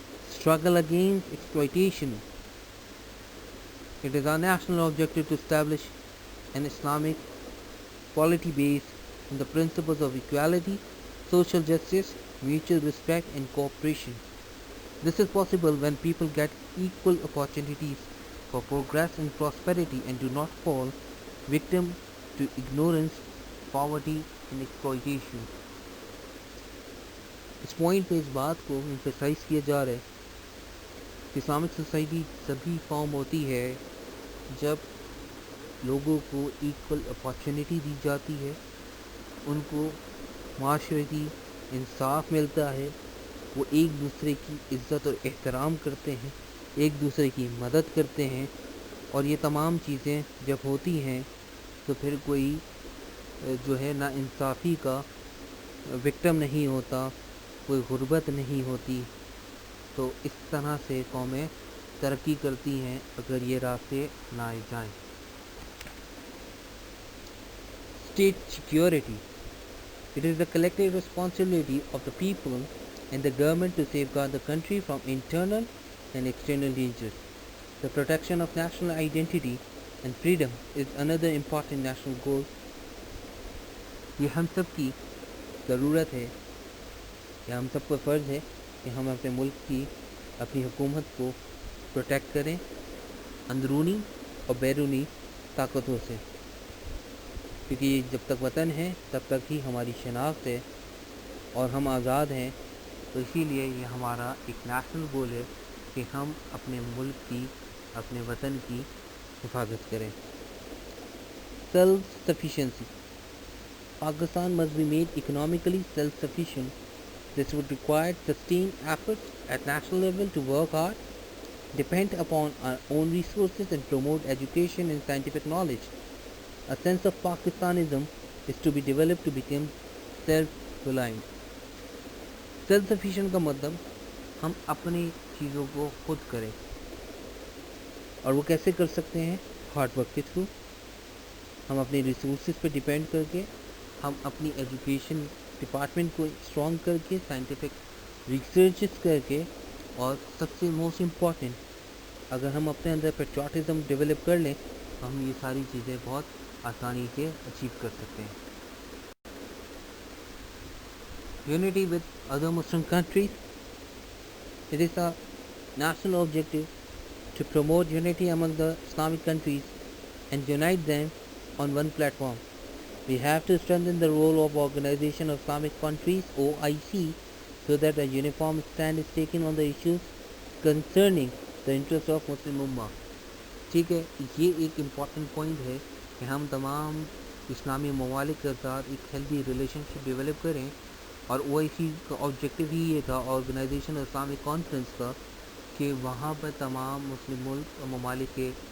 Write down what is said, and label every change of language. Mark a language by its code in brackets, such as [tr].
[en] Struggle against exploitation. It is our national objective to establish an Islamic polity based on the principles of equality, social justice, mutual respect and cooperation. This is possible when people get equal opportunities for progress and prosperity and do not fall victim to ignorance, poverty and exploitation. [ur] اس point پہ اس بات کو emphasize کیا جا رہا ہے کہ Islamic society تبھی form ہوتی ہے جب لوگوں کو ایکول اپارچونیٹی دی جاتی ہے، ان کو معاشرتی انصاف ملتا ہے، وہ ایک دوسرے کی عزت اور احترام کرتے ہیں، ایک دوسرے کی مدد کرتے ہیں، اور یہ تمام چیزیں جب ہوتی ہیں تو پھر کوئی جو ہے نا انصافی کا وکٹم نہیں ہوتا، کوئی غربت نہیں ہوتی. تو اس طرح سے قومیں ترقی کرتی ہیں اگر یہ راستے اپنائے جائیں. [en] State security. It is the collective responsibility of the people and the government to safeguard the country from internal and external dangers. The protection of national identity and freedom is another important national goal. [ur] یہ ہم سب کی ضرورت ہے، یہ ہم سب کو فرض ہے کہ ہم اپنے ملک کی، اپنی حکومت کو پروٹیکٹ کریں اندرونی اور بیرونی طاقتوں سے، کیونکہ جب تک وطن ہے تب تک ہی ہماری شناخت ہے اور ہم آزاد ہیں. تو اسی لیے یہ ہمارا ایک نیشنل گول ہے کہ ہم اپنے ملک کی، اپنے وطن کی حفاظت کریں. Self sufficiency. [en] Pakistan must be made economically self-sufficient. This would require sustained efforts at national level to work hard, depend upon our own resources and promote education and scientific knowledge. A sense of Pakistanism is to be developed to become self-reliant. [ur] Self-sufficient کا مطلب ہم اپنی چیزوں کو خود کریں، اور وہ کیسے کر سکتے ہیں؟ ہارڈ ورک کے تھرو. ہم اپنے ریسورسز پہ ڈپینڈ کر کے، ہم اپنی ایجوکیشن ڈپارٹمنٹ کو اسٹرانگ کر کے، سائنٹیفک ریسرچز کر کے، اور سب سے موسٹ امپورٹنٹ، اگر ہم اپنے اندر پیٹریوٹزم ڈیولپ کر لیں تو ہم یہ ساری چیزیں بہت آسانی سے اچیو کر سکتے ہیں. [en] Unity with other Muslim countries. It is a national objective to promote unity among the Islamic countries and unite them on one platform. We have to strengthen the role of Organization of Islamic Countries (OIC) so that a uniform stand is taken on the issues concerning the interests of Muslim Ummah. [ur] ٹھیک ہے، یہ ایک important point ہے کہ ہم تمام اسلامی ممالک کے ساتھ ایک ہیلدی ریلیشن شپ ڈیولپ کریں، اور او آئی سی کا آبجیکٹیو ہی یہ تھا، آرگنائزیشن اسلامک کانفرنس کا، کہ وہاں پر تمام مسلم ملک اور ممالک کے